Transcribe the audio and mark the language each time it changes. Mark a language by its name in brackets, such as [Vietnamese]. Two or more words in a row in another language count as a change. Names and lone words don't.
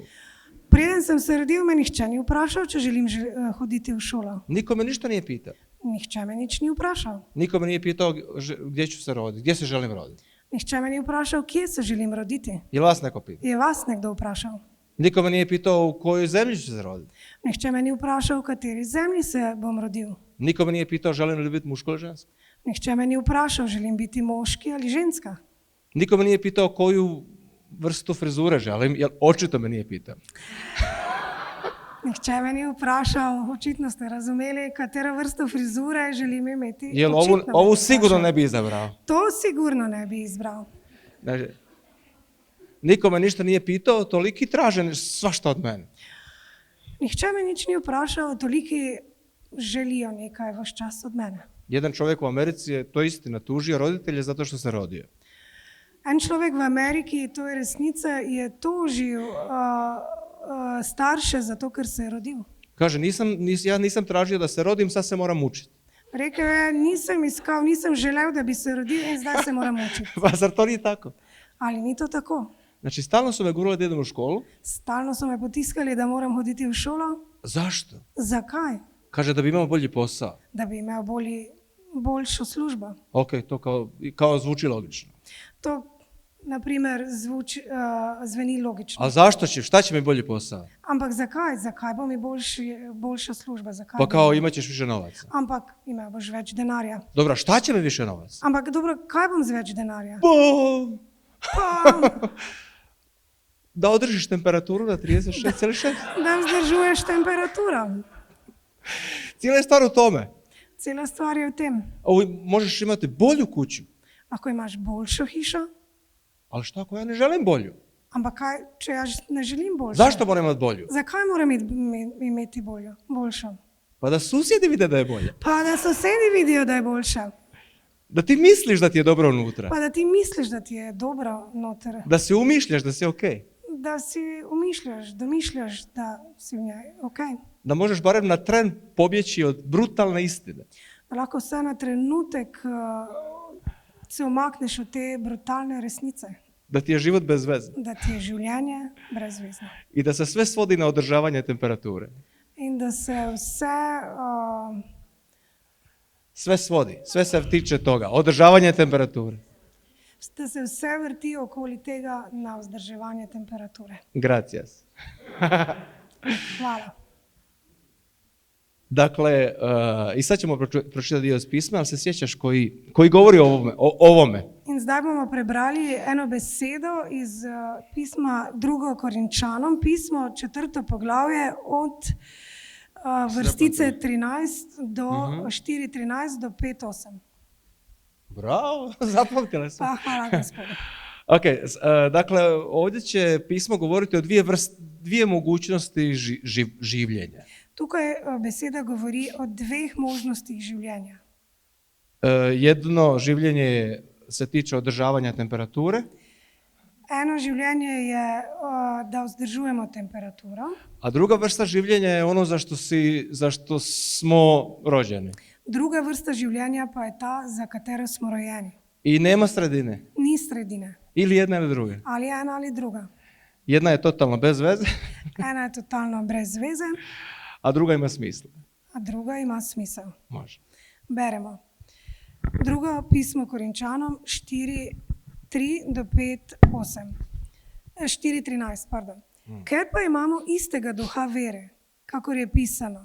[Slovenian] Preden sem se rodil, me nihče ni vprašal, če želim hoditi v šolo. [Croatian] Niko me ništa nije pitao. [Slovenian] Nihče me nič ni vprašal. [Croatian] Niko me nije pitao gdje ću se roditi, gdje se želim roditi. [Slovenian] Nihče me ni vprašal, kje se želim roditi. [Croatian] Je vas neko pitao? [Slovenian] Je vas nekdo vprašal? [Croatian] Niko me nije pitao u kojoj zemlji ću se roditi. [Slovenian] Nihče me ni vprašal, v kateri zemlji se bom rodil. [Croatian] Niko me nije pitao želim li biti muško ili žensko. [Slovenian] Nihče me ni vprašal, želim biti moški ali ženska. [Croatian] Niko me nije pitao koju vrstu frizure želim, jer očito me nije pitao. [Slovenian] Nihče me ni vprašal, očitno ste razumeli, katero vrsto frizure želim imeti. [Croatian] Jer [Slovenian] Očitno me [Croatian] ovu [Slovenian] ni [Croatian] sigurno [Slovenian] vprašal. [Croatian] ne bi izabrao. [Slovenian] To sigurno ne bi izbral. [Croatian] Znači, niko me ništa nije pitao, toliki traže svašta od mene. [Slovenian] Nihče me nič ni vprašal, toliki želijo nekaj vaš čas od mene. [Croatian] Jedan čovjek u Americi je, to istina, tužio roditelje zato što se rodio. [Slovenian] En človek v Ameriki, to je resnica, je tožil starše zato, ker se je rodil. [Croatian] Kaže, ja nisam tražio da se rodim, sad se moram učiti. [Slovenian] Rekel je, nisem iskal, nisem želel, da bi se rodil in zdaj se moram učiti. [Croatian] Pa zar to nije tako? [Slovenian] Ali ni to tako? [Croatian] Znači, stalno su me gurali da idem u školu. [Slovenian] Stalno so me potiskali, da moram hoditi v šolo. [Croatian] Zašto? [Slovenian] Zakaj? [Croatian] Kaže, da bi imao bolji posao. [Slovenian] Da bi imel boljšo službo. [Croatian] Ok, to kao zvuči logično. [Slovenian] To, na primer, zveni logično. [Croatian] A zašto šta će mi bolji posao? [Slovenian] Ampak zakaj? Zakaj bo mi boljša služba? Zakaj [Croatian] Pa kao imat ćeš više novaca. [Slovenian] Ampak imel boš več denarja. [Croatian] Dobro, šta će mi više novaca? [Slovenian] Ampak dobro, kaj bom z več denarja? [Croatian] Pa, da održiš temperaturu na 36,6. [Slovenian] Da vzdržuješ temperaturo. [Croatian] Cijela je stvar u tome. [Slovenian] Cela stvar je v tem. [Croatian] Možeš imati bolju kuću, [Slovenian] Lahko imaš boljšo hišo, [Croatian] ali šta ako ja ne želim bolju? [Slovenian] ampak kaj, če jaz ne želim boljšo? [Croatian] Zašto moram imati bolju? [Slovenian] Zakaj moram imeti boljšo? [Croatian] Pa da susjedi vide da je bolje. [Slovenian] Pa da sosedi vidijo, da je boljša. [Croatian] Da ti misliš da ti je dobro unutra. [Slovenian] Pa da ti misliš, da ti je dobro noter. [Croatian] Da si umišljaš da si ok. [Slovenian] Da si umišljaš, domišljaš da si v njej ok. [Croatian] Da možeš barem na tren pobjeći od brutalne istine. [Slovenian] Da lahko vse na trenutek se umakneš od te brutalne resnice. [Croatian] Da ti je život bez veze. [Slovenian] Da ti je življenje brezvezno. [Croatian] I da se sve svodi na održavanje temperature. [Slovenian] In da se [Croatian] Sve svodi, sve se tiče toga. Održavanje temperature. [Slovenian] da se vse vrti okoli tega na vzdrževanje temperature. [Spanish] Gracias. [Slovenian] Hvala. [Croatian] Dakle, i sad ćemo pročitati dio iz pisma, ali se sjećaš koji govori o ovome. [Slovenian] In zdaj bomo prebrali eno besedo iz pisma 2. Korinčanom, pismo 4. poglavje od vrstice 13 do 4.13 do 5.8. [Croatian] Bravo, zapamtila sam. Pa hvala Gospodu. Ok, dakle, ovdje će pismo govoriti o dvije mogućnosti življenja. [Slovenian] Tukaj beseda govori o dveh možnostih življenja. [Croatian] Jedno življenje se tiče održavanja temperature, [Slovenian] Eno življenje je, da vzdržujemo temperaturo, [Croatian] a druga vrsta življenja je ono za što smo rođeni. [Slovenian] druga vrsta življenja pa je ta, za katero smo rojeni. [Croatian] I nema sredine. [Slovenian] Ni sredine. [Croatian] Ili jedna ili druga. [Slovenian] Ali ena ali druga. [Croatian] Jedna je totalno bez veze, [Slovenian] Ena je totalno brez veze, [Croatian] a druga ima smisla. [Slovenian] a druga ima smisel. [Croatian] Može. [Slovenian] Beremo. Drugo pismo Korinčanom 4.3 do 5.8. 4.13, pardon. Ker pa imamo istega duha vere, kakor je pisano.